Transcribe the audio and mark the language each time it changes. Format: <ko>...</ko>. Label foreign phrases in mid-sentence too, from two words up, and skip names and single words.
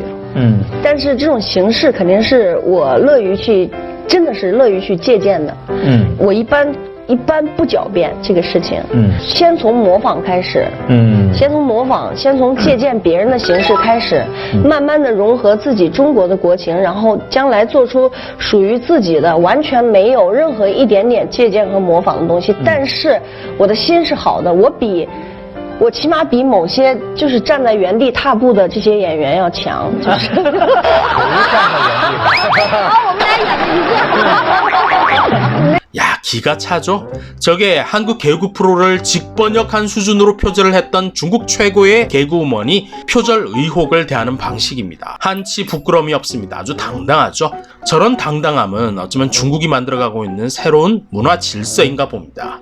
<zh>但是这种形式肯定是我乐于去，真的是乐于去借鉴的。我一般一般不狡辩这个事情，先从模仿开始，先从模仿，先从借鉴别人的形式开始，慢慢的融合自己中国的国情，然后将来做出属于自己的，完全没有任何一点点借鉴和模仿的东西。但是我的心是好的，我起码比某些就是站在原地踏步的这些演员要强，就是。站在原地。好，我们来演一个。</zh> <ko>야, 기가 차죠? 저게 한국 개그 프로를 직번역한 수준으로 표절을 했던 중국 최고의 개그우먼이 표절 의혹을 대하는 방식입니다. 한치 부끄러움이 없습니다. 아주 당당하죠? 저런 당당함은 어쩌면 중국이 만들어가고 있는 새로운 문화 질서인가 봅니다.</ko>